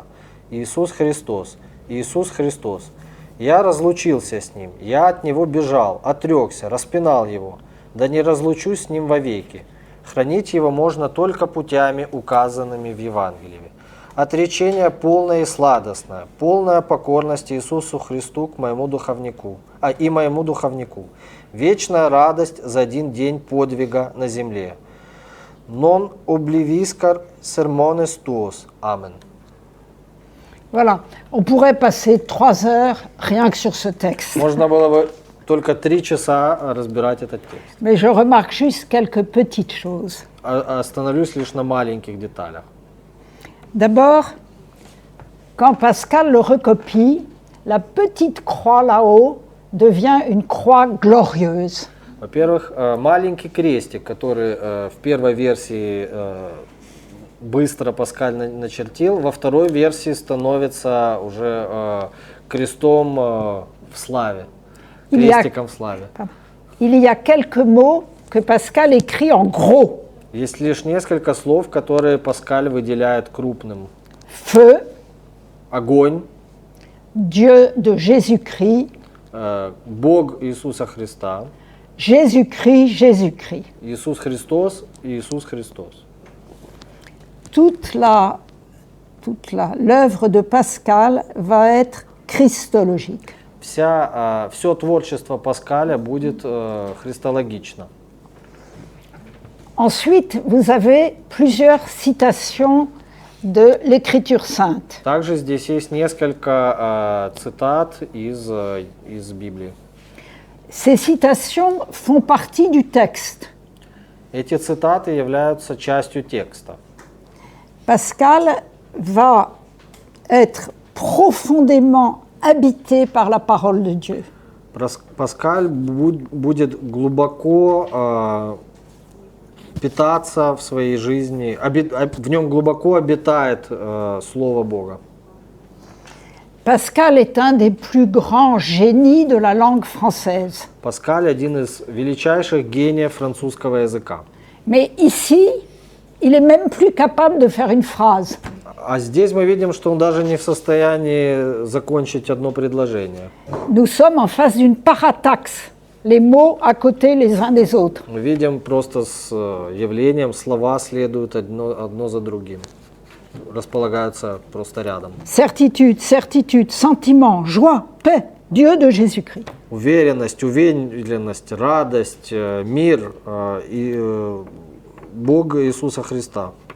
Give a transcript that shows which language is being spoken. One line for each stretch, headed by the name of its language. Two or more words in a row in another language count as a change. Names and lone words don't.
Russian: Иисус Христос, Иисус Христос. Я разлучился с Ним, я от Него бежал, отрекся, распинал Его, да не разлучусь с Ним вовеки. Хранить его можно только путями, указанными в Евангелии. Отречение полное и сладостное, полная покорность Иисусу Христу к моему духовнику, и моему духовнику. Вечная радость за один день подвига на земле.
Latin: Non obliviscar sermones tuos. Amen.
French: Voilà, on pourrait passer 3 heures rien que sur ce texte.
Russian: Можно было бы только 3 часа разбирать этот текст.
French: Mais je remarque juste quelques petites choses.
Russian: Остановлюсь лишь на маленьких деталях.
French: D'abord, quand Pascal le recopie, la petite croix là-haut devient une croix glorieuse.
Russian: Во-первых, маленький крестик, который в первой версии быстро Паскаль начертил, во второй версии становится уже крестом в славе, крестиком в славе.
French: Il y a quelques mots que Pascal écrit en gros.
Russian: Есть лишь несколько слов, которые Паскаль выделяет крупным.
French: Feu,
Russian: огонь,
French: Dieu de Jésus-Christ,
Russian: Бог Иисуса Христа,
French: Jésus-Christ, Jésus-Christ.
Russian: Иисус Христос и Иисус Христос.
French: Toute l'œuvre de Pascal va être christologique.
Russian: Все творчество Паскаля будет христологично.
French: Ensuite, vous avez plusieurs citations de l'Écriture sainte.
Russian: Также здесь есть несколько цитат из Библии.
French: Ces citations font partie du texte.
Russian: Эти цитаты являются частью текста.
French: Pascal va être profondément habité par la parole de Dieu.
Russian: Паскаль будет глубоко питаться в своей жизни, в нем глубоко обитает Слово Бога.
French: Pascal est un des plus grands génies de la langue française.
Russian: Паскаль один из величайших гениев французского языка.
French: Mais ici, il est même plus capable de faire une phrase.
Russian: А здесь мы видим, что он даже не в состоянии закончить одно предложение.
French: Nous sommes en face d'une parataxe, les mots à côté les uns des autres.
Russian: Мы видим просто с явлением, слова следуют одно за другим, располагаются просто рядом.
French: Certitude, certitude, sentiment, joie, paix, Dieu de Jésus-Christ.
Russian: Уверенность, радость, мир и Бог Иисуса Христа.